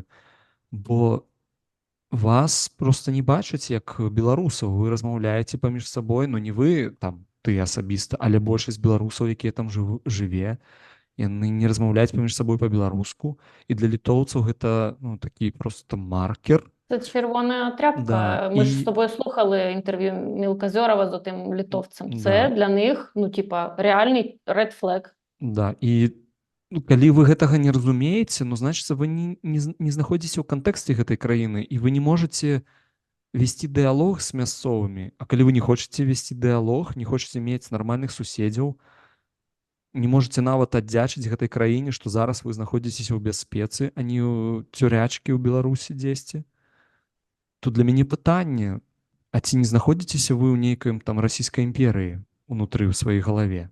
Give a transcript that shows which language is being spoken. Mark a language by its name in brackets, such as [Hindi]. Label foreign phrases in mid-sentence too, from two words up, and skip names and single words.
[Belarusian] Бо вас просто не бачаць як беларусаў, вы размаўляеце паміж сабой, не вы там, ты асабіста, але большасць беларусаў, якія там жыве, яны не размаўляюць паміж сабой па-беларуску, і для літоўцаў гэта такі просто маркер. [Ukrainian] Це червона тряпка. Да, Ми ж з тобою слухали інтерв'ю Мілка-Зьорова з тим літовцем. Це для них, реальний [English] red flag. [Belarusian] Да, і калі вы гэтага не разумееце, значыцца, вы не знаходзіце ў кантэксце гэтай краіны, і вы не можаце весці дыялог з мясцовымі. А калі вы не хочаце весці дыялог, не хочаце мець нармальных суседзяў, не можаце нават аддзячыць гэтай краіне, што зараз вы знаходзіцеся ў бяспецы, а не ў цюрячкі ў Беларусі дзесьці, то для мяне пытанне, а ці не знаходзіцеся вы ў нейкай там расійскай імперыі унутры ў сваёй галаве?